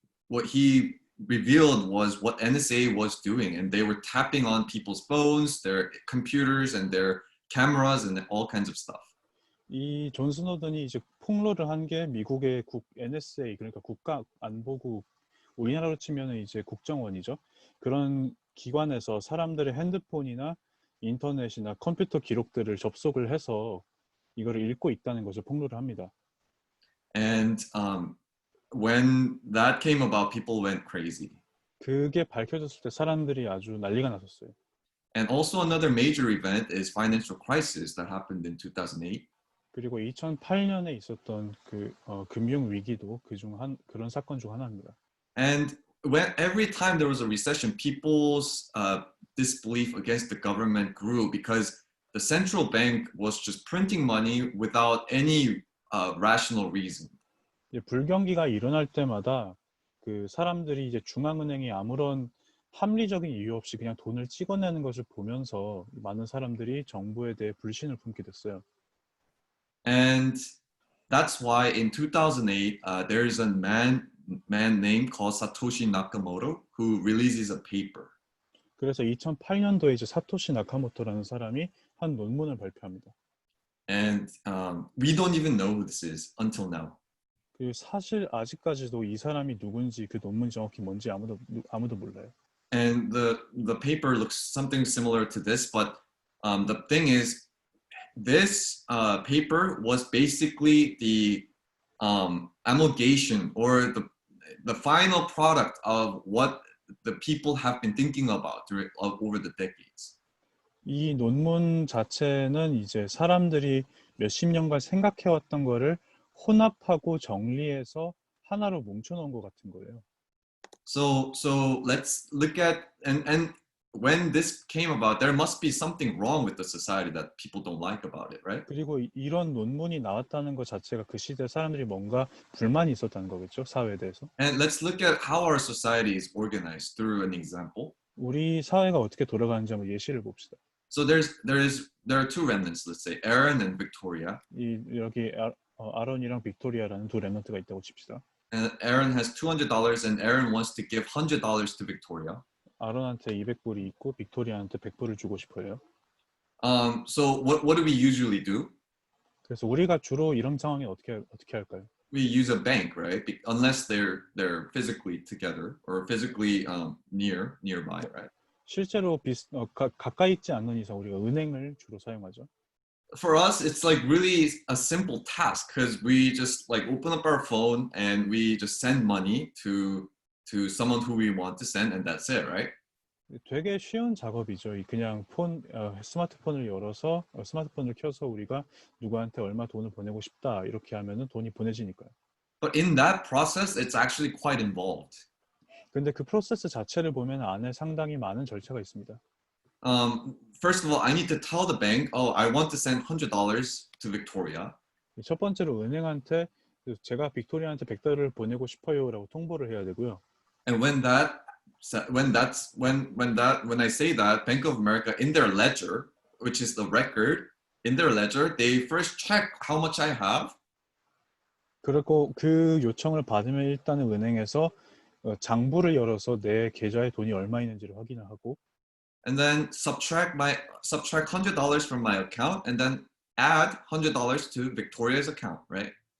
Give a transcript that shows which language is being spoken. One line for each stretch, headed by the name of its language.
English: What he revealed was what NSA was doing, and they were tapping on people's phones, their computers, and their cameras, and all kinds of stuff.
Korean: 이 존 스노든이 이제 폭로를 한 게 미국의 NSA 그러니까 국가안보국 우리나라로 치면은 이제 국정원이죠. 그런 기관에서 사람들의 핸드폰이나 인터넷이나 컴퓨터 기록들을 접속을 해서 이거를 읽고 있다는 것을 폭로를 합니다.
English: And when that came about, people went crazy.
Korean: 그게 밝혀졌을 때 사람들이 아주 난리가 났었어요.
English: And also another major event is financial crisis that happened in 2008.
Korean: 그리고 2008년에 있었던 금융 위기도 그런 사건 중 하나입니다.
English: And every time there was a recession, people's disbelief against the government grew because the central bank was just printing money without any rational reason.
Korean: 불경기가 일어날 때마다 그 사람들이 이제 중앙은행이 아무런 합리적인 이유 없이 그냥 돈을 찍어내는 것을 보면서 많은 사람들이 정부에 대해 불신을 품게 됐어요.
English: And that's why in 2008, there's a man named called Satoshi Nakamoto who releases a paper.
Korean: 그래서 2008년도에 이제 사토시 나카모토라는 사람이 한 논문을 발표합니다.
English: And we don't even know who this is until now.
Korean: 그 사실 아직까지도 이 사람이 누군지 그 논문이 정확히 뭔지 아무도 몰라요.
English: And the paper looks something similar to this, but the thing is, this paper was basically the amalgamation or the final product of what the people have been thinking about over the decades.
Korean: 이 논문 자체는 이제 사람들이 몇십 년간 생각해왔던 거를 혼합하고 정리해서 하나로 뭉쳐놓은 것 같은 거예요.
English: So let's look at and when this came about, there must be something wrong with the society that people don't like about it, right?
Korean: 그리고 이런 논문이 나왔다는 것 자체가 그 시대 사람들이 뭔가 불만이 있었다는 거겠죠, 사회에 대해서.
English: And let's look at how our society is organized through an example.
Korean: 우리 사회가 어떻게 돌아가는지 한번 예시를 봅시다.
English: So there are two remnants, let's say, Aaron and Victoria.
Korean: 여기 아론이랑 빅토리아라는 두 렘넌트가 있다고 칩시다.
English: And Aaron has $200 and Aaron wants to give $100 to Victoria.
Korean: 아론한테 200불이 있고 빅토리아한테 100불을 주고 싶어요.
English: So what do we usually do?
Korean: 그래서 우리가 주로 이런 상황에 어떻게 할까요?
English: We use a bank, right? Unless they're physically together or physically nearby, right?
Korean: 실제로 가까이 있지 않는 이상 우리가 은행을 주로 사용하죠.
English: For us, it's like really a simple task because we just like open up our phone and we just send money to someone who we want to send, and that's it, right?
Korean: 되게 쉬운 작업이죠. 그냥 스마트폰을 열어서 스마트폰을 켜서 우리가 누구한테 얼마 돈을 보내고 싶다 이렇게 하면은 돈이 보내지니까요.
English: But in that process, it's actually quite involved.
Korean: 근데 그 프로세스 자체를 보면 안에 상당히 많은 절차가 있습니다.
English: First of all, I need to tell the bank, oh, I want to send $100 to Victoria.
Korean: 첫 번째로 은행한테 제가 빅토리아한테 $100을 보내고 싶어요라고 통보를 해야 되고요.
English: And when I say that, Bank of America in their ledger, which is the record, in their ledger, they first check how much I have.
Korean: 그리고 그 요청을 받으면 일단은 은행에서 장부를 열어서 내 계좌에 돈이 얼마 있는지를 확인을 하고
English: And then subtract $100 from my account and then add $100 to Victoria's account, right?